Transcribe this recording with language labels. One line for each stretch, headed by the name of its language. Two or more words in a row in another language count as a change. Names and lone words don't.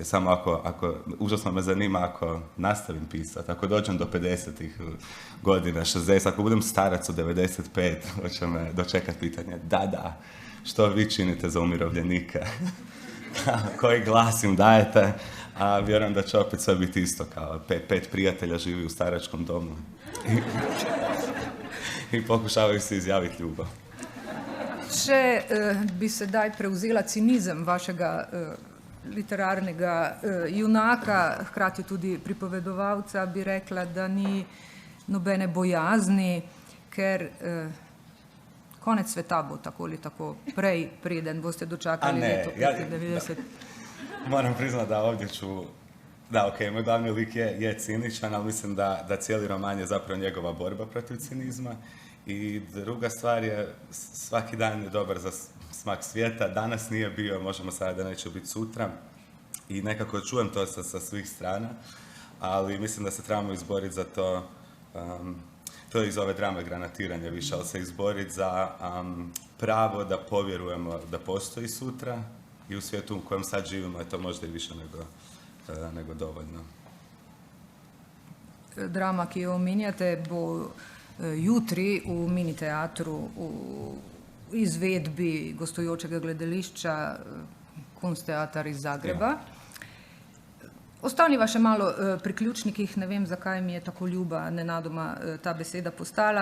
Croatian: Samo ako, užasno me zanima ako nastavim pisati, ako dođem do 50-ih godina, 60, ako budem starac od 95, hoće me dočekati pitanje, da, što vi činite za umirovljenike? Koji glas im dajete? A vjerujem da će opet sve biti isto, kao pet prijatelja živi u staračkom domu i pokušavaju se izjaviti ljubav.
Slovenian: Če bi sedaj prevzela cinizem vašega literarnega junaka, hkrati tudi pripovedovalca, bi rekla, da ni nobene bojazni, ker konec sveta bo tako ali tako prej, preden boste dočakali leto 95.
Croatian: Moram priznati da ovdje ću... Da, ok, moj glavni lik je ciničan, ali mislim da cijeli roman je zapravo njegova borba protiv cinizma. I druga stvar je, svaki dan je dobar za smak svijeta. Danas nije bio, možemo sada da neće biti sutra. I nekako čujem to sa svih strana, ali mislim da se trebamo izboriti za to. To je iz ove drame granatiranja više, ali se izboriti za pravo da povjerujemo da postoji sutra i u svijetu u kojem sad živimo je to možda i više nego dovoljno.
Slovenian: Drama, ki jo omenjate, bo jutri v mini teatru v izvedbi gostujočega gledališča Kunstteater iz Zagreba. Ja. Ostaniva še malo pri ključnikih, ne vem, zakaj mi je tako ljuba nenadoma ta beseda postala.